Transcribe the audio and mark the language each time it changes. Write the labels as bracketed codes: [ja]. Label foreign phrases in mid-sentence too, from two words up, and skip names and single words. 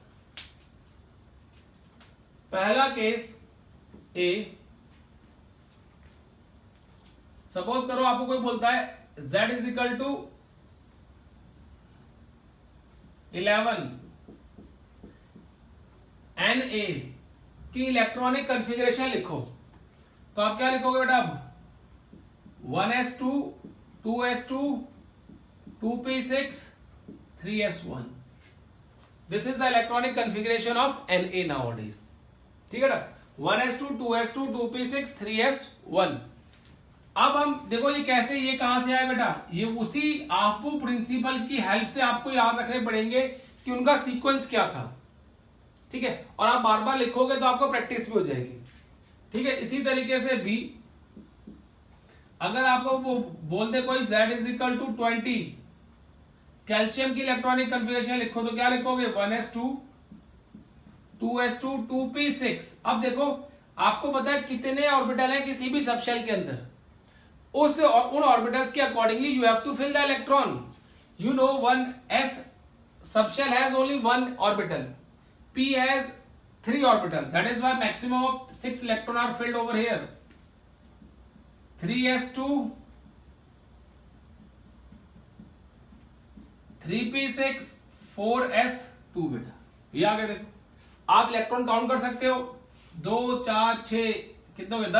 [hi] पहला केस ए, सपोज करो आपको कोई बोलता है Z [en] is equal to [hi] 11 Na की [en] electronic configuration [hi] लिखो, तो आप क्या लिखोगे बेटा? अब 1s2 2s2 2p6 3s1, [en] This is the electronic configuration of Na nowadays। [hi] ठीक है ना, 1s2 2s2 2p6 3s1। अब हम देखो ये कैसे, ये कहां से आया बेटा? ये उसी आहपू प्रिंसिपल की हेल्प से आपको याद रखने पड़ेंगे कि उनका सीक्वेंस क्या था। ठीक है, और आप बार बार लिखोगे तो आपको प्रैक्टिस भी हो जाएगी। ठीक है, इसी तरीके से भी अगर आपको वो बोल दे कोई Z [en] is equal to [hi] 20, कैल्शियम की [en] electronic configuration [hi] लिखो, तो क्या लिखोगे? 1s2 2s2 2p6। अब देखो आपको पता है कितने ऑर्बिटल है किसी भी सबशेल के अंदर, उन ऑर्बिटल्स के अकॉर्डिंगली [en] you have to fill the electron. You know one s subshell has only one orbital, p has 3 orbital, that is why maximum of 6 electron are filled over here। [hi] 3s2 3p6 4s2 बेटा, ये आगे देखो आप [en] electron count [hi] कर सकते हो, 2 4 6 कितने हो गए?